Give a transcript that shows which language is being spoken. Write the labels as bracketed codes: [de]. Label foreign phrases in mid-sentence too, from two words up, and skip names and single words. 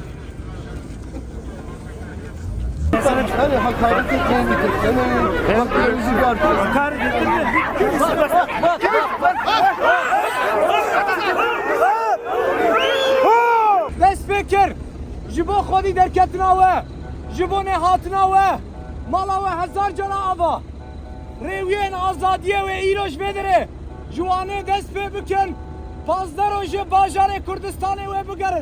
[tr] Hani hakaret etmeyin dedik. Haklarımızı bir arkadaşlar. Hakaret ettirmeyin. [ku] Dest pekir, ji bo xwedî derketina we, ji bo nehatina we, mala we hezar cana ava. Rêwiyên azadiyê we îroj vedire, ji wanê dest pê bikin, 15 roj bajarê Kurdistanê we bigerin.